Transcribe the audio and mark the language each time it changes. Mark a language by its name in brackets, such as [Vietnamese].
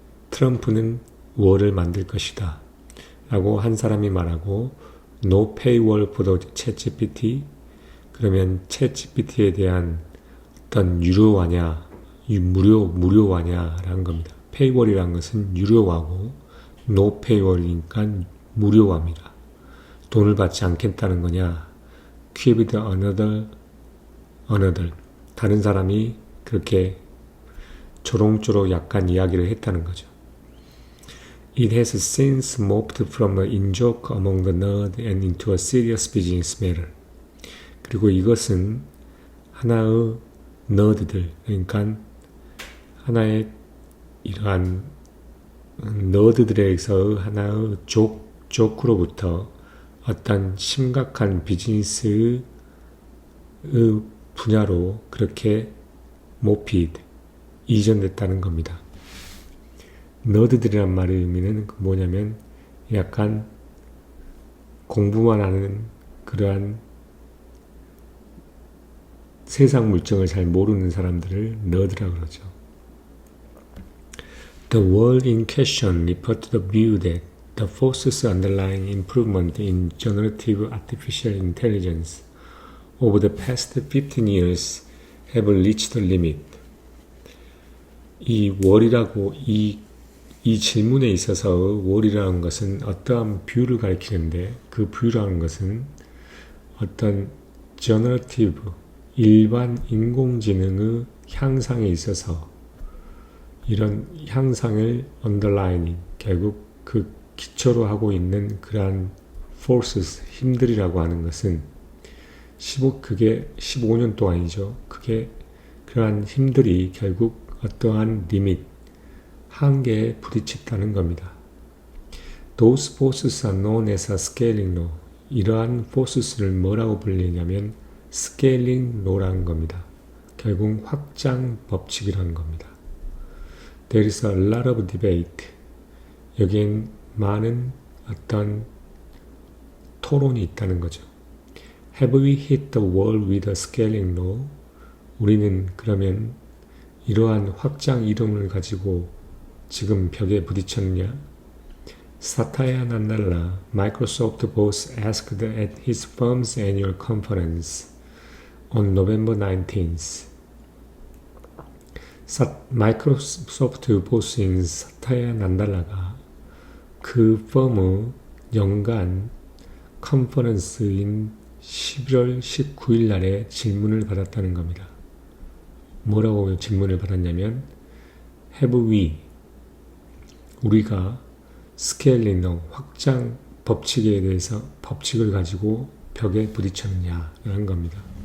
[Korean] 트럼프는 월을 만들 것이다. 라고 한 사람이 말하고 [English] no paywall for the ChatGPT. [Korean] 그러면 ChatGPT에 대한 어떤 무료화냐라는 겁니다. paywall이라는 것은 유료화고 no paywall이니까 무료화입니다. 돈을 받지 않겠다는 거냐? [English] Keep another. [Korean] 다른 사람이 그렇게 조롱조롱 약간 이야기를 했다는 거죠. [English] It has since moved from an in-joke among the nerd and into a serious business matter. [Korean] 그리고 이것은 하나의 너드들, 그러니까 하나의 이러한 너드들에서 하나의 조크로부터 어떤 심각한 비즈니스의 분야로 그렇게 이전됐다는 겁니다. 너드들이란 말의 의미는 뭐냐면 약간 공부만 하는 그러한 세상 물정을 잘 모르는 사람들을 너드라고 그러죠. [English] The word in question referred to the view that the forces underlying improvement in generative artificial intelligence over the past 15 years have reached the limit. [Korean] 이 월이라고 이 질문에 있어서 월이라는 것은 어떠한 뷰를 가리키는데 그 뷰라는 것은 어떤 generative, 일반 인공지능의 향상에 있어서 이런 향상을 underlining, 결국 그 기초로 하고 있는 그러한 forces, 힘들이라고 하는 것은 그게 15년 동안이죠. 그게 그러한 힘들이 결국 어떠한 리밋, 한계에 부딪혔다는 겁니다. [English] Those forces are known as a scaling law. [Korean] 이러한 forces를 뭐라고 불리냐면 scaling law라는 겁니다. 결국 확장 법칙이라는 겁니다. [English] There is a lot of debate. [Korean] 여기엔 많은 어떤 토론이 있다는 거죠. [English] Have we hit the wall with a scaling law? [Korean] 우리는 그러면 이러한 확장 이론을 가지고 지금 벽에 부딪혔느냐? [English] 사타야 나달라, Microsoft boss asked at his firm's annual conference on November 19th. [Korean] 마이크로소프트 보스인 사타야 난달라가 그 펌의 연간 컨퍼런스인 11월 19일 날에 질문을 받았다는 겁니다. 뭐라고 질문을 받았냐면 [English] Have we, [Korean] 우리가 스케일링 확장 법칙에 대해서 법칙을 가지고 벽에 부딪혔느냐라는 겁니다.